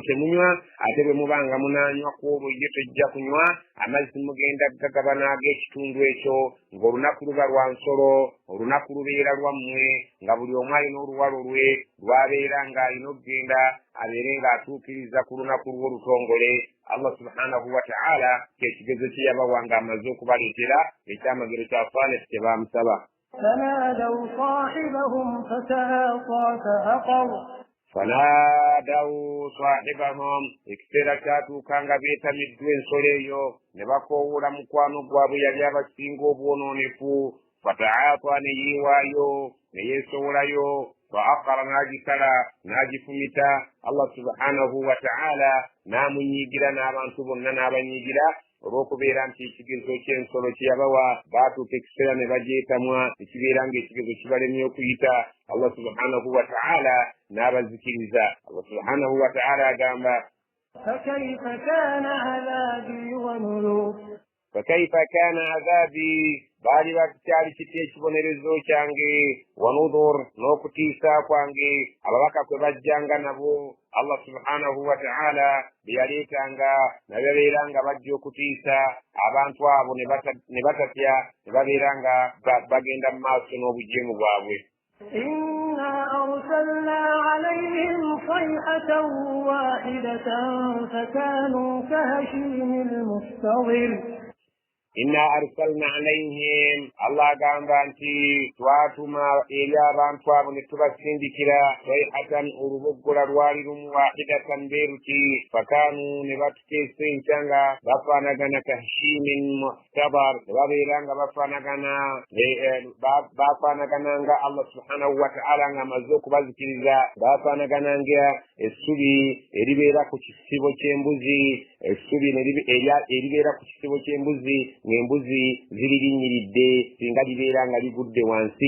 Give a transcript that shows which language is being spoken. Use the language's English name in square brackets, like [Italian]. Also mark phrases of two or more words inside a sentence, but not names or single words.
[Ganda] temunywa ate bwe muba nga munaanywa kwolwo ye tojja kunywa amazzi mugenda gagabana ag'ekitundu ekyo ng'olunaku luba lwa nsolo olunaku lubeera lwammwe nga buli omu alina oluwalo lwe lwabeera ng'alina okugenda abeere ng'atuukiriza ku lunaku lw'olutongole [Arabic] الله سبحانه وتعالى [Ganda] ky'ekigezo kye yabawa ng'amaze okubaleetera ekyamagero kya Salih kye baamusaba. [Arabic] فنادوا صاحبهم فتعاطى فعقر فنادوا صاحبهم [Ganda] ekiseera kyatuuka nga beetamiddwa ensolo eyo ne bakoowoola mukwano gwabwe yali abasinga obwonoonefu fataata ne yeewaayo ne yeesowolayo faakara n'agikala n'agifumita [Arabic] الله سبحانه وتعالى [Ganda] n'amunyiigira n'abantu bonna n'abanyiigira olw'okubeera nti ekigezo ky'ensolo kye yabawa baatuuka ekiseera ne bagyetamwa ekibeera ng'ekigezo kibalemye okuyita [Arabic] الله سبحانه وتعالى [Ganda] n'abazikiriza. [Arabic] الله سبحانه وتعالى agamba فكيف كان عذابي ونذر فكيف كان عذابي [Ganda] baali bakyali kiti ekibonerezo kyange wanudhur n'okutiisa kwange ababaka kwe bajjanga nabo [Arabic] الله سبحانه وتعالى [Ganda] beyaleetanga nababeera nga bajja okutiisa abantu abo ne batatya ne babeera nga bagenda mu maaso n'obujeemu bwabwe. [Arabic] إنا أرسلنا عليهم صيحة واحدة فكانوا كهشيم المستظر إنا أرسلنا عليهم [Ganda] Allah agamba nti twatuma eri abantu abo ne tubasindikira sayhatan oluboggola lwali lumu wahidatan beeruti fakanu ne batuteesa enkya nga bafaanagana [Arabic] كهشيم المحتظر [Ganda] ne babeera nga bafaanagana nga [Arabic] الله سبحانه وتعالى [Ganda] nga amaze okubazikiriza bafaanagana nga essubi eribeera ku kisibo ky'embuzi essubi eribeera ku kisibo ky'embuzi ng'embuzi ziririnyiridde singa libeera nga ligudde wansi.